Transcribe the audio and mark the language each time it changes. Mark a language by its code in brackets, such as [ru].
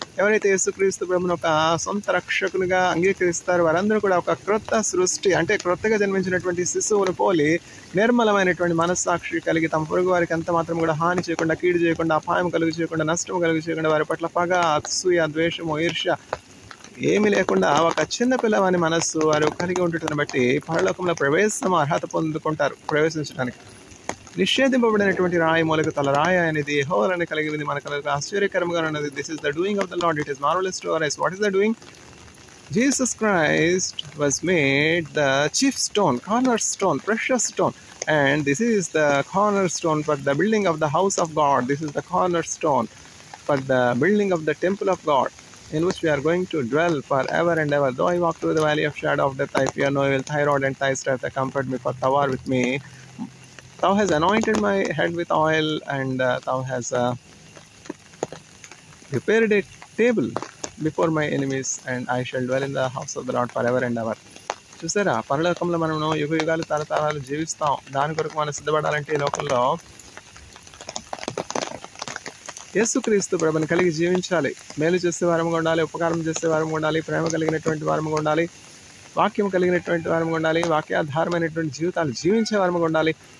[te] ఎవరైతే యేసుక్రీస్తు ప్రభుని ఒక సొంత రక్షకునిగా అంగీకరిస్తారో వారందరూ కూడా ఒక క్రొత్త సృష్టి, అంటే క్రొత్తగా జన్మించినటువంటి శిశువును పోలి నిర్మలమైనటువంటి మనస్సాక్షి కలిగి తమ పొరుగు వారికి ఎంత మాత్రం కూడా హాని చేయకుండా, కీడు చేయకుండా, అపాయం కలుగు చేయకుండా, నష్టం కలుగు చేయకుండా, వారి పట్ల పగ, అసూయ, ద్వేషము, ఈర్ష్య ఏమీ లేకుండా ఒక చిన్న పిల్లవాని మనస్సు వారు కలిగి ఉండటం బట్టి పరలోకంలో ప్రవేశం అర్హత పొందుకుంటారు. ప్రవేశించడానికి నిషేధింపబడినటువంటి రాయి మూలకు తల రాయి అనేది యెహోవాని కలిగింది మనకు ఆశ్చర్యకరంగా ఉన్నది. [en] This is the doing of the Lord, it is marvellous to our eyes. What is the doing? Jesus Christ was made the chief stone, cornerstone, precious stone, and this is the cornerstone for the building of the house of God. This is the cornerstone for the building of the temple of God, in which we are going to dwell forever and ever. Though I walk through the valley of shadow of death, I fear no evil. Thy rod and thy staff, they comfort me, for thou art with me. Thou hast anointed my head with oil, and thou hast prepared a table before my enemies, and I shall dwell in the house of the Lord forever and ever. [te] చూసారా, పరలోకంలో మనము యుగ యుగాలు తరతరాలు జీవిస్తాం. దాని కొరకు మనం సిద్ధపడాలంటే ఈ లోకంలో యేసుక్రీస్తు ప్రభుని కలిగి జీవించాలి. మేలు చేసే వారముగా ఉండాలి, ఉపకారం చేసే వారముగా ఉండాలి, ప్రేమ కలిగినటువంటి వారముగా ఉండాలి, వాక్యం కలిగినటువంటి వారముగా ఉండాలి, వాక్యాధారమైనటువంటి జీవితాలు జీవించే వారముగా ఉండాలి.